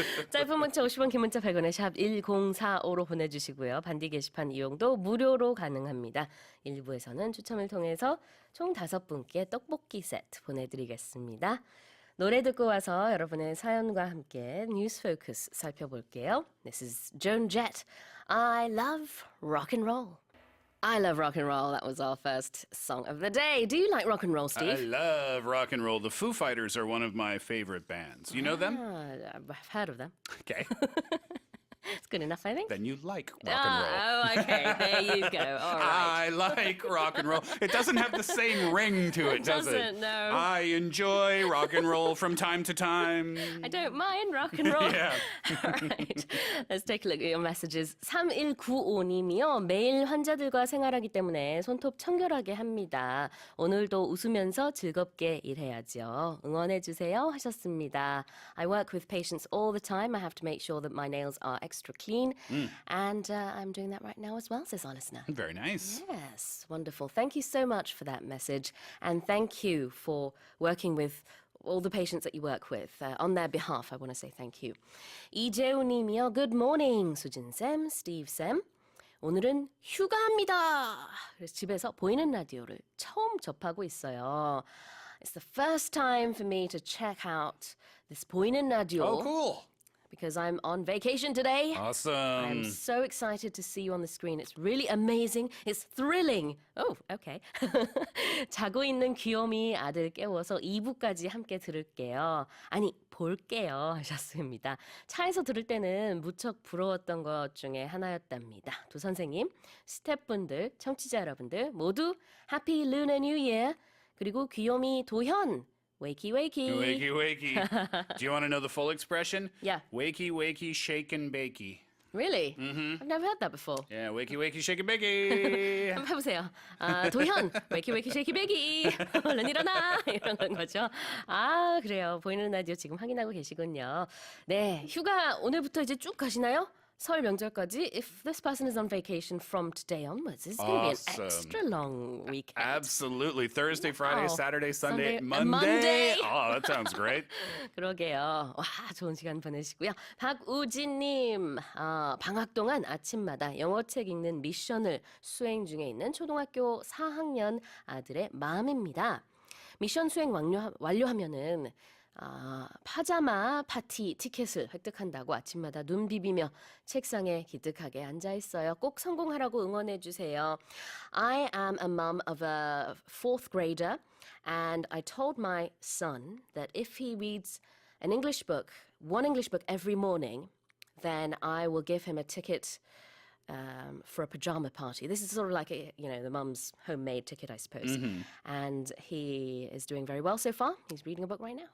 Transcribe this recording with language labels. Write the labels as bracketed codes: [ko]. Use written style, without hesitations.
[ko] 짧은 문자 50원, 긴 문자 100원에 샵 1045로 보내주시고요. 반디 게시판 이용도 무료로 가능합니다. 1부에서는 추첨을 통해서 총 5분께 떡볶이 세트 보내드리겠습니다. 노래 듣고 와서 여러분의 사연과 함께 뉴스 포커스 살펴볼게요. [en] This is Joan Jett. I love rock and roll. I love rock and roll. That was our first song of the day. Do you like rock and roll, Steve? I love rock and roll. The Foo Fighters are one of my favorite bands. You know them? I've heard of them. Okay. It's good enough, I think. Then you like rock and roll. Oh, okay. There you go. All right. I like rock and roll. It doesn't have the same ring to it, does it? doesn't, no. I enjoy rock and roll from time to time. I don't mind rock and roll. Yeah. All right. Let's take a look at your messages. [ko] 3195님이요. 매일 환자들과 생활하기 때문에 손톱 청결하게 합니다. 오늘도 웃으면서 즐겁게 일해야죠. 응원해주세요 하셨습니다. [en] I work with patients all the time. I have to make sure that my nails are extra clean. And I'm doing that right now as well, says our listener. Very nice. Yes, wonderful. Thank you so much for that message. And thank you for working with all the patients that you work with. On their behalf, I want to say thank you. [ko] 이재우 님이요. [en] Good morning, 수진쌤, 스티브쌤. [ko] 오늘은 휴가합니다. 그래서 집에서 보이는 라디오를 처음 접하고 있어요. [en] It's the first time for me to check out this [ko] 보이는 라디오. [en] Oh, cool. Because I'm on vacation today. Awesome. I'm so excited to see you on the screen. It's really amazing. It's thrilling. Oh, okay. [ko] 자고 있는 귀요미 아들 깨워서 2부까지 함께 들을게요. 아니, 볼게요 하셨습니다. 차에서 들을 때는 무척 부러웠던 것 중에 하나였답니다. 두 선생님, 스태프분들, 청취자 여러분들 모두 [en] Happy Lunar New Year. [ko] 그리고 귀요미 도현. [en] Wakey, wakey. Wakey, wakey. Do you want to know the full expression? Yeah. Wakey, wakey, shake and bakey. Really? I've never heard that before. Yeah, wakey, wakey, shake and bakey. [ko] 한번 해보세요. 도현, [en] 웨이키 웨이키 쉐이키 베기. [ko] 얼른 일어나. 이런 건 거죠. 아, 그래요. 보이는 라디오 지금 확인하고 계시군요. 네, 휴가 오늘부터 이제 쭉 가시나요? 설 명절까지. [en] If this person is on vacation from today onwards, it's going to be an Awesome. extra long weekend. Absolutely. Thursday, Friday, Wow. Saturday, Sunday, Sunday, Monday. Monday. Oh, that sounds great. [ko] 그러게요. 와, 좋은 시간 보내시고요. 박우진님, 방학 동안 아침마다 영어책 읽는 미션을 수행 중에 있는 초등학교 4학년 아들의 마음입니다. 미션 수행 완료하면은 파자마 파티 티켓을 획득한다고 아침마다 눈 비비며 책상에 기특하게 앉아 있어요. 꼭 성공하라고 응원해 주세요. [en] I am a mum of a fourth grader and I told my son that if he reads an English book, one English book every morning, then I will give him a ticket for a pajama party. This is sort of like the mum's homemade ticket, I suppose. And he is doing very well so far. He's reading a book right now.